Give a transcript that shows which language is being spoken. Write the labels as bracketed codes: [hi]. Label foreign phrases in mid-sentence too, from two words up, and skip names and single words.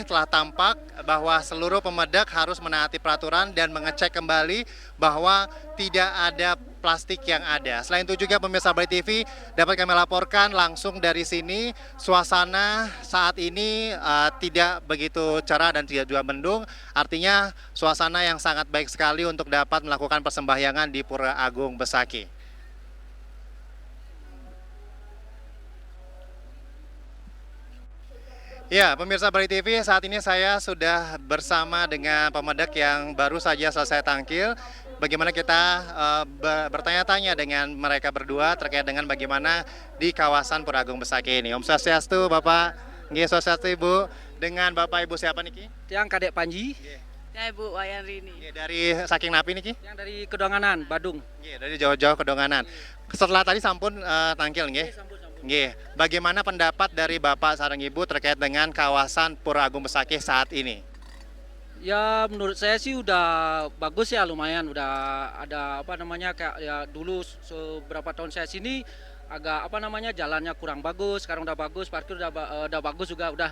[id] Telah tampak bahwa seluruh pemedak harus menaati peraturan dan mengecek kembali bahwa tidak ada plastik yang ada. Selain itu juga pemirsa Bali TV dapat kami laporkan langsung dari sini suasana saat ini tidak begitu cerah dan tidak juga mendung. Artinya suasana yang sangat baik sekali untuk dapat melakukan persembahyangan di Pura Agung Besakih. Ya, pemirsa Bali TV, saat ini saya sudah bersama dengan pemedak yang baru saja selesai tampil. Bagaimana kita bertanya-tanya dengan mereka berdua terkait dengan bagaimana di kawasan Pura Agung Besakih ini. [ban] Om Swastiastu, Bapak. Nggih, Swastiastu, [id] Ibu. Dengan Bapak Ibu siapa niki? Yang Kadek Panji, Ya Ibu Wayan Rini. [ban] Nggih, dari saking napi niki? [id] yang dari Kedonganan, Badung. Nggih, dari jauh-jauh Kedonganan. Setelah tadi sampun tampil nggih. Nggih, bagaimana pendapat dari Bapak sareng Ibu terkait dengan kawasan Pura Agung Besakih saat ini? Ya menurut saya sih udah bagus ya, lumayan udah ada apa namanya kayak ya dulu seberapa tahun saya sini agak apa namanya jalannya kurang bagus, sekarang udah bagus, parkir udah bagus juga udah.